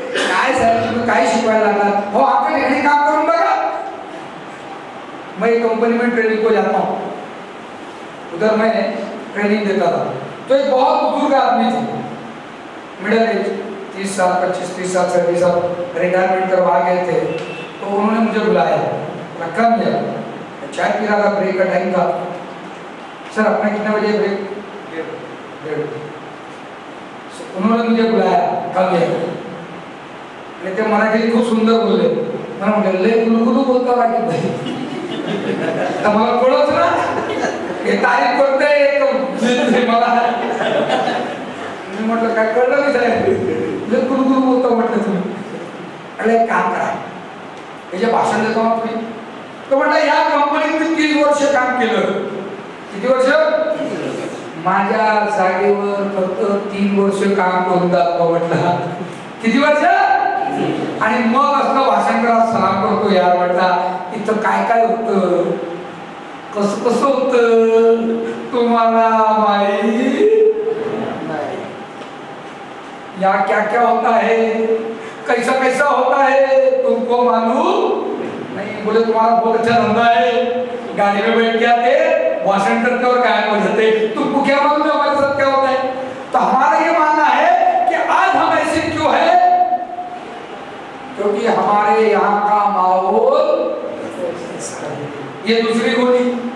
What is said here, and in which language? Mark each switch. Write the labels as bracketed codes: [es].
[mr] काय सर तुम्ही काय शिकवायला लागला? हो आपल्या ठिकाणी काम करून बघा। [hi] मैं एक कंपनी में ट्रेनिंग को जाता हूँ, उधर मैं ट्रेनिंग देता था। तो एक बहुत बुजुर्ग आदमी थे, मिडिल एज, 30 साल 25-30 साल सर्विस, रिटायरमेंट करवा गए थे। तो उन्होंने मुझे बुलाया, रखा दिया, चाय पी रहा था, ब्रेक का टाइम था। सर अपना कितने बजे ब्रेक? 1:30। उन्होंने मुझे बुलाया, कब गया? [mr] ते मराठी खूप सुंदर बोलले। मला म्हटलं लय गुलगुलू बोलता राखी भाई, तर मला कळत ना हे तारीफ करते मला। मी म्हटलं काय कळलं नाही साहेब, लय गुलगुलू बोलता म्हटलं तुम्ही। अरे काम करा, हे जे भाषण देतो ना तुम्ही, तो म्हटलं या कंपनीत मी 30 वर्ष काम केलं। किती वर्ष? माझ्या जागेवर फक्त 3 वर्ष काम करून दाखवा म्हटलं। किती वर्ष? आणि मग असं भाषण करा, सलाम करतो यार म्हटला, इथं काय काय होतं, कसं कसं होतं तुम्हाला माहित नाही, [hi] या क्या क्या होता है, कैसा कैसा होता है तुमको मालूम नहीं। बोले तुम्हारा बहुत अच्छा धंधा है, गाड़ी में बैठ के आते, भाषण करते और गायब हो जाते, तुमको क्या मालूम है हमारे साथ क्या होता है? तो हमारा ये मानना है कि आज हम ऐसे क्यों है? क्योंकि हमारे यहाँ का माहौल। ये दूसरी गोली।